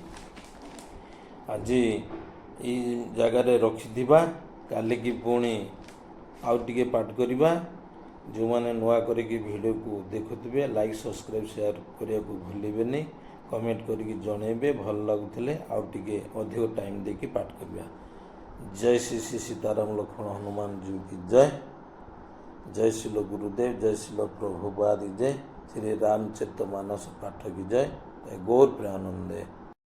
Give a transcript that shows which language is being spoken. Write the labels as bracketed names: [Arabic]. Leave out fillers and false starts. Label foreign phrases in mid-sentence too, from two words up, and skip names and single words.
[Odia] ଆଜି ଏଇ ଜାଗାରେ ରଖିଥିବା, କାଲିକି ପୁଣି ଆଉ ଟିକେ ପାଠ କରିବା। ଯେଉଁମାନେ ନୂଆ କରିକି ଭିଡ଼ିଓକୁ ଦେଖୁଥିବେ [English] like subscribe share [Odia] କରିବାକୁ ଭୁଲିବେନି। କମେଣ୍ଟ କରିକି ଜଣେଇବେ ଭଲ ଲାଗୁଥିଲେ ଆଉ ଟିକେ ଅଧିକ ଟାଇମ୍ ଦେଇକି ପାଠ କରିବା। [Hindi] जय श्री श्री सीताराम लक्ष्मण हनुमान जी की जय। जय श्रील गुरुदेव, जय श्रील प्रभुपाद की जय। श्री रामचरितमानस पाठ की जय। [Bangla] গৌর প্রেমানন্দে।